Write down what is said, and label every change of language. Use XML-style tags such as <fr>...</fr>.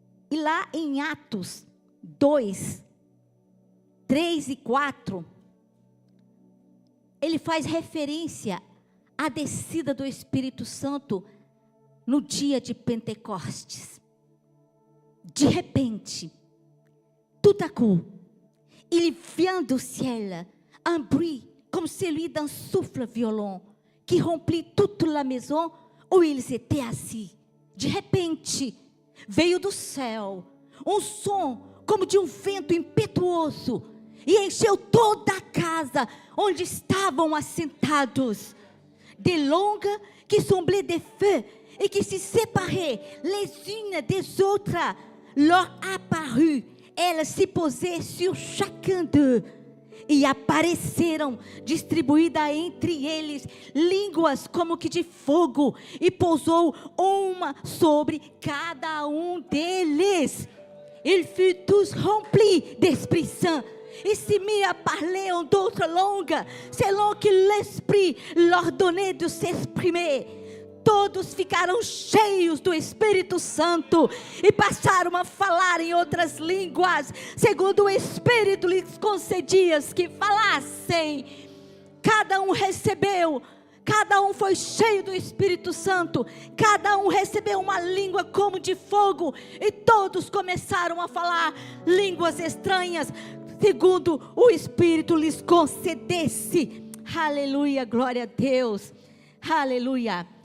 <pt>E lá em Atos 2, 3 e 4, ele faz referência a descida do Espírito Santo no dia de Pentecostes. De repente,</pt> <fr>tout à coup, il vient du ciel un bruit comme celui d'un souffle violent qui remplit toute la maison où ils étaient assis.</fr> <pt>De repente, veio do céu um som como de um vento impetuoso e encheu toda a casa onde estavam assentados.</pt> <fr>Des langues qui semblaient des feux et qui se séparaient les unes des autres leur apparut. Elles se posaient sur chacun d'eux.</fr> <pt>E apareceram distribuídas entre eles línguas como que de fogo, e pousou uma sobre cada um deles.</pt> <fr>Ils furent tous remplis d'Esprit Saint et se mit à parler en d'autres langues, selon que l'Esprit leur donnait de s'exprimer.</fr> <pt>Todos ficaram cheios do Espírito Santo e passaram a falar em outras línguas, segundo o Espírito lhes concedia que falassem. Cada um recebeu, cada um foi cheio do Espírito Santo, cada um recebeu uma língua como de fogo, e todos começaram a falar línguas estranhas, segundo o Espírito lhes concedesse. Aleluia, glória a Deus, aleluia.</pt>